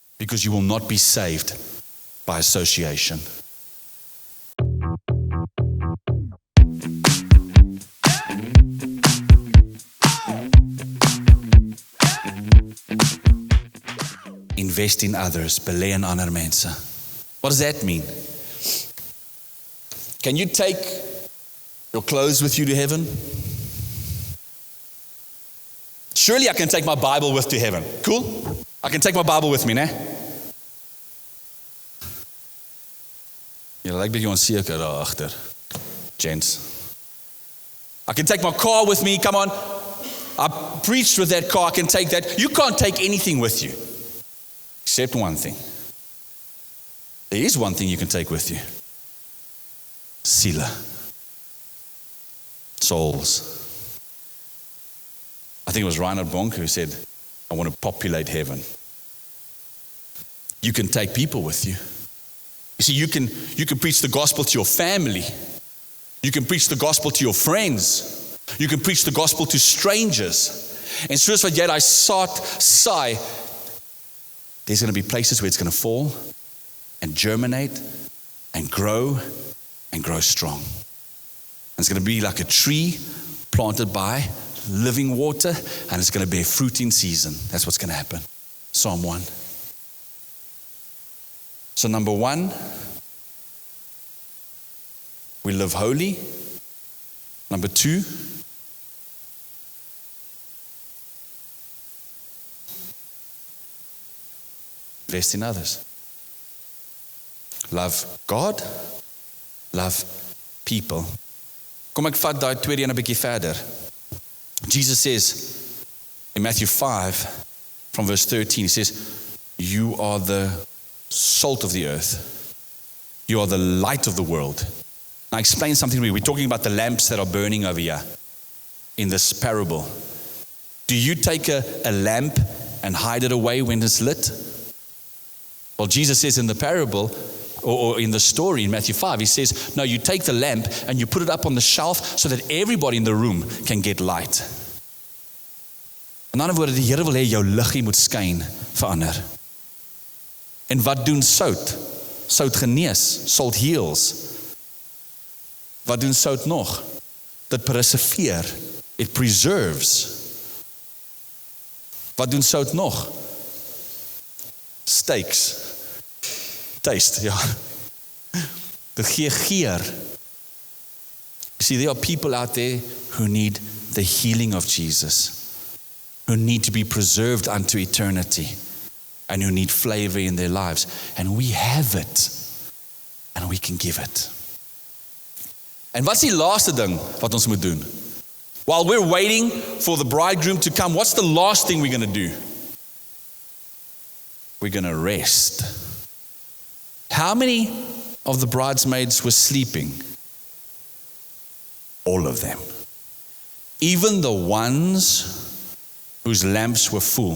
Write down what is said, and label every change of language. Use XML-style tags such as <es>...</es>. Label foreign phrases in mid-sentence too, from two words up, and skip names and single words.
<en>because you will not be saved by association. Invest in others,</en> <af>belê in ander mense.</af> <en>What does that mean? Can you take your clothes with you to heaven? Surely I can take my Bible with to heaven. Cool? I can take my Bible with me, né?</en> <af>Jy lyk bietjie onseker daar agter.</af> <en>Gents. I can take my car with me, come on. I preached with that car, I can take that. You can't take anything with you. Except one thing. There is one thing you can take with you. Siele. Souls. I think it was Reinhard Bonk who said, I want to populate heaven. You can take people with you. You see, you can preach the gospel to your family. You can preach the gospel to your friends. You can preach the gospel to strangers.</en> <af>En soos wat jy daai saad saai,</af> <en>there's going to be places where it's going to fall and germinate and grow strong. And it's going to be like a tree planted by living water, and it's going to bear fruit in season. That's what's going to happen. Psalm 1. So number 1, we live holy. Number 2, invest in others. Love God, love people.</en> <af>Kom ek vat daai tweede een 'n bietjie verder.</af> <en>Jesus says in Matthew 5 from verse 13, he says, you are the salt of the earth. You are the light of the world. Now I explain something to you. We're talking about the lamps that are burning over here in this parable. Do you take a lamp and hide it away when it's lit? Well, Jesus says in the parable, or in the story in Matthew 5, he says, no, you take the lamp and you put it up on the shelf so that everybody in the room can get light.</en> <af>In ander woorde, die Here wil hê jou liggie moet skyn vir ander. En wat doen sout? Sout genees,</af> <en>salt heals.</en> <af>Wat doen sout nog? Dit perseveer,</af> <en>it preserves.</en> <af>Wat doen sout nog? Steaks. Taste, ja. Dit gee geur.</af> <en>You see, there are people out there who need the healing of Jesus, who need to be preserved unto eternity, and who need flavor in their lives. And we have it, and we can give it.</en> <af>En wat is die laaste ding wat ons moet doen?</af> <en>While we're waiting for the bridegroom to come, what's the last thing we're going to do? We're going to rest. How many of the bridesmaids were sleeping? All of them. Even the ones whose lamps were full.</en>